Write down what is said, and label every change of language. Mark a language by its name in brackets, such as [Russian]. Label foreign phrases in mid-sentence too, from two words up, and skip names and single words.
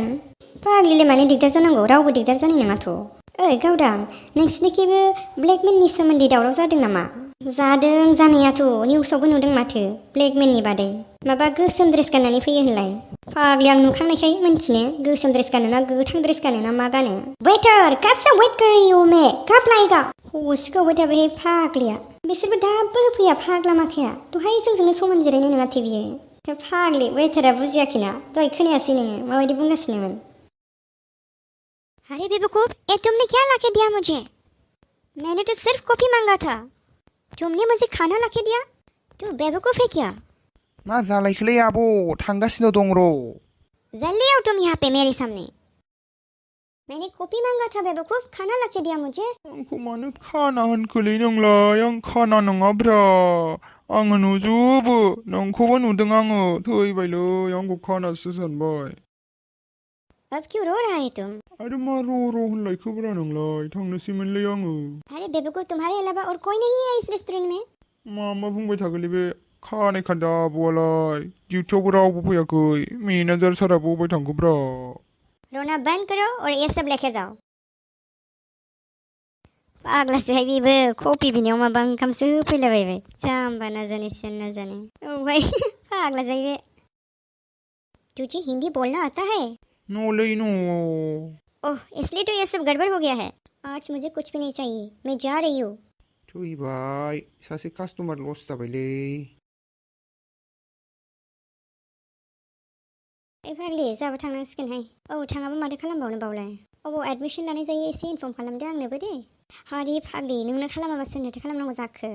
[Bodo] फाग्लिलाय मानो दिगदार जानांगौ, रावबो दिगदार जानाय नङाथ'। ओइ गावदां, नोंसिनिखिबो ब्लेकमेननि सोमोन्दै दावराव जादों नामा? जादों जानायाथ', निउसावबो नुदों माथो ब्लेकमेननि बादै। माबा गोसोम ड्रेस गाननानै फैयो होनलाय। फाग्लि आं नुखांनायखाय मिन्थिनो, गोसोम ड्रेस गानो ना गोथां ड्रेस गानो ना मा गानो। [Hindi] वेटर कब से वेट कर रही हूँ मैं, कब लाएगा? [Bodo] हसिखौ होबाय थाबाय फाग्लिया। बिसोरबो दाबो होफैया फाग्ला माखाया, दहाय जोंजोंनो समान जिरायनाय नङाथो बियो। फाग्लि वेटारा बुजियाखैना, दहाय खोनायासै नोङो माबायदि बुंगासिनोमोन। [Hindi] अरे बेवकूफ, ये तुमने क्या लाके दिया मुझे? मैंने तो सिर्फ कॉफी मांगा था, तुमने मुझे खाना लाके दिया। तू बेवकूफ है क्या? [Bodo] मा जालायखोलै आब', थांगासिनो दं र'। [Hindi] जल्दी आओ तुम यहाँ पे मेरे सामने। मैंने कॉफी मांगा था बेवकूफ, खाना लाके दिया मुझे। [Bodo] आंखौ मानो खाना होनखोलै नोंलाय, आं खाना नङाब्रा। आङो नुजोबो, नोंखौबो नुदों आङो, थैबायलै आंखौ खानासो सानबाय। [Hindi] अब क्यों रो रहा है तुम? [Bodo] अरे मा र' होनलायखोब्रा नोंलाय, थांनोसैमोनलै आङो। [Hindi] अरे बेवकूफ, तुम्हारे अलावा और कोई नहीं है इस रेस्टोरेंट में? [Bodo] मा बुंबाय थागोनलै बे खानाय खान्दा आब'आलाय, डिउटियावबो रावबो फैयाखै, मेनेजार साराबो अबाय थांखोब्रा। [Hindi] रोना बंद करो और ये सब लेके जाओ। [Bodo] फाग्लासोहाय बेबो, कफि बिनायाव माबा ओंखामसो होफैलाबायबाय, जाम्बा ना जाने सियान ना जाने। ओ भाई फाग्ला जाहैबाय। [Hindi] तुझे हिंदी बोलना आता है? [Bodo] न'लै न'। [Hindi] ओह, इसलिए तो ये सब गड़बड़ हो गया है। आज मुझे कुछ भी नहीं चाहिए, मैं जा रही हूँ। [Bodo] थैबाय, सासे [English] customer loss [Bodo] जाबायलै। फाग्लि जाबा थांनांसिगोनहाय। औ थाङाबा माथो खालामबावनो बावलाय। अबाव एडमिसन लानाय जायो एसे इनफर्म खालामदो आंनोबो दे। हारि फाग्लि, नोंनो खालामाबा सोरनोथो खालामनांगौ जाखो?